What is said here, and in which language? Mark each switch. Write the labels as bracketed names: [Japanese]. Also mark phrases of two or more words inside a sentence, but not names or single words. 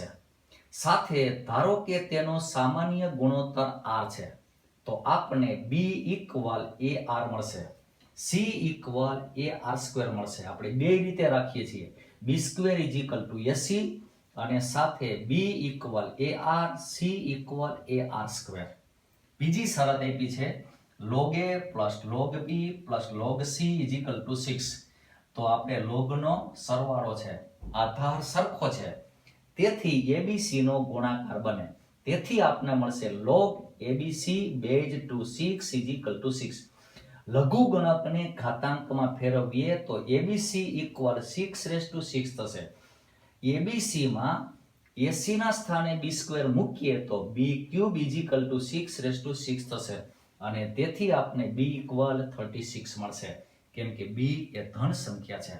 [Gujarati] સાથે ધારો કે તેનો સામાન્ય ગુણોત્તર R છે, તો આપણને B = AR મળશે, C = AR² મળશે. આપણે બે રીતે રાખીએ છીએ, B² = AC અને સાથે B = AR, C = AR². બીજી શરત આપી છે, [English] log A plus log B plus log C [Gujarati] = 6. તો આપણે લોગનો સરવાળો છે, આધાર સરખો છે, તેથી ABC નો ગુણાકાર બને. તેથી આપણને મળશે [English] log ABC base to 6 [Gujarati] = 6. લઘુગણકને ઘાતાંકમાં ફેરવીએ તો ABC = 6⁶ થશે. ABC માં AC ના સ્થાને B² મૂકીએ તો B³ = 6⁶ થશે. અને તેથી આપણે B = 36 મળશે, કેમ કે B એ ધન સંખ્યા છે.